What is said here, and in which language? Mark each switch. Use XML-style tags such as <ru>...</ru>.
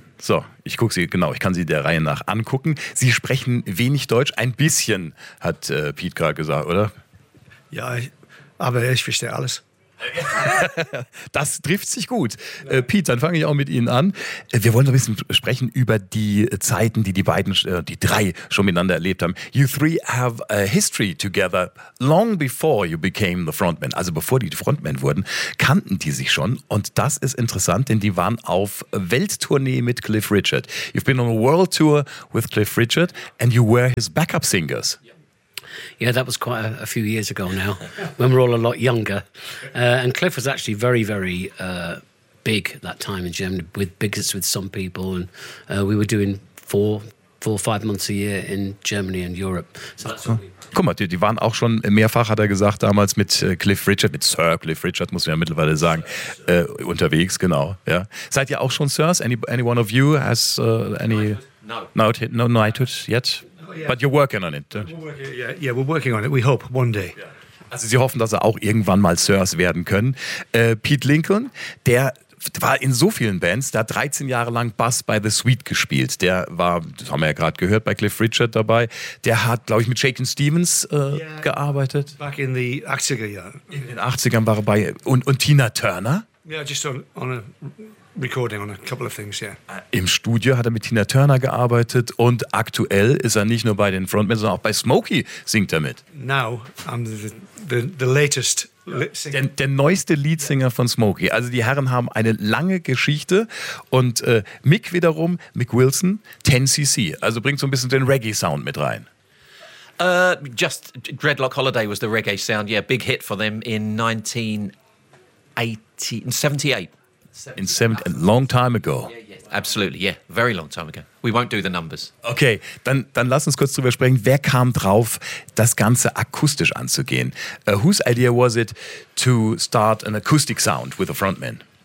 <de>So, ich gucke sie, genau, ich kann sie der Reihe nach angucken. Sie sprechen wenig Deutsch, ein bisschen, hat Pete gerade gesagt, oder? Ja, aber ich verstehe alles. Das trifft sich gut. Pete, dann fange ich auch mit Ihnen an. Wir wollen so ein bisschen sprechen über die Zeiten, die die beiden, die drei schon miteinander erlebt haben.</de> <en>You three have a history together long before you became the frontman.</en> <de>Also bevor die Frontman wurden, kannten die sich schon. Und das ist interessant, denn die waren auf Welttournee mit Cliff Richard.</de> <en>You've been on a world tour with Cliff Richard and you were his backup singers. Yeah, that was quite a few years ago now, when we're all a lot younger. And Cliff was actually very, very big that time in Germany, with biggest with some people. And we were doing four or five months a year in Germany and Europe. So that's</en> <de>what Guck mal, die waren auch schon mehrfach, hat er gesagt, damals mit Cliff Richard, mit Sir Cliff Richard, muss man ja mittlerweile sagen, unterwegs, genau. Ja. Seid ihr auch schon Sirs?</de> <en>Any one of you has any knighthood? No. Knighthood yet? Yeah. But you're working on it. We're working on it. We hope one day. Yeah.</en> <de>Also Sie hoffen, dass Sie auch irgendwann mal Sirs werden können. Pete Lincoln, der war in so vielen Bands, der hat 13 Jahre lang Bass bei The Sweet gespielt. Der war, das haben wir ja gerade gehört, bei Cliff Richard dabei. Der hat, glaube ich, mit Shakin' Stevens gearbeitet.</de> <en>Back in the</en> <de>80er Jahren. In den 80ern war er bei, und Tina Turner?</de> <en>Yeah, just on a recording on a couple of things, yeah.</en> <de>Im Studio hat er mit Tina Turner gearbeitet und aktuell ist er nicht nur bei den Frontmen, sondern auch bei Smokey singt er mit.</de> <en>Now I'm the latest</en> <de>singer. Der neueste Leadsinger von Smokey. Also die Herren haben eine lange Geschichte und Mick wiederum, Mick Wilson, 10cc. Also bringt so ein bisschen den Reggae-Sound mit rein.</de> <en>Just Dreadlock Holiday was the reggae-Sound, yeah, big hit for them in 1978. In 70, a long time ago. Absolutely, yeah. Very long time ago. We won't do the numbers.</en> <de>Okay, dann lass uns kurz drüber sprechen. Wer kam drauf, das Ganze akustisch anzugehen?</de> <en>Whose idea was it to start an acoustic sound with a frontman?</en>